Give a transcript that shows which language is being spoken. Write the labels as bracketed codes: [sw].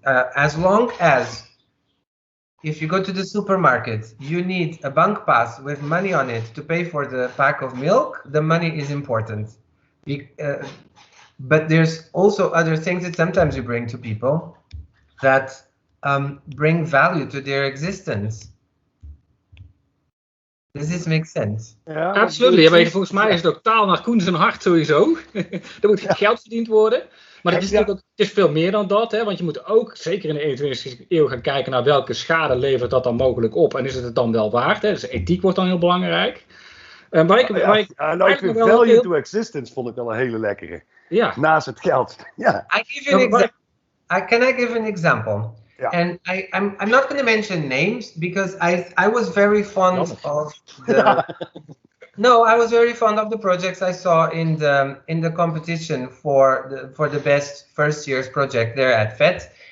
[en] As long as if you go to the supermarket, you need a bank pass with money on it to pay for the pack of milk, the money is important. But there's also other things that sometimes you bring to people that bring value to their existence. Does this make sense? [nl] Ja, absoluut. Ja, volgens mij is het ook taal naar Coen zijn hart sowieso. Er moet geld verdiend worden. Maar het is natuurlijk ook, het is veel meer dan dat. Hè? Want je moet ook, zeker in de 21e eeuw, gaan kijken naar welke schade levert dat dan mogelijk op. En is het dan wel waard? Hè? Dus ethiek wordt dan heel belangrijk. Ik vind [en] value to existence [nl] vond ik wel een hele lekkere. Ja. Naast het geld. Ja. [en] Can I give an example? Yeah. And I'm not going to mention names because I was very fond of the No, I was very fond of the projects I saw in the competition for the best first year's project there at FET.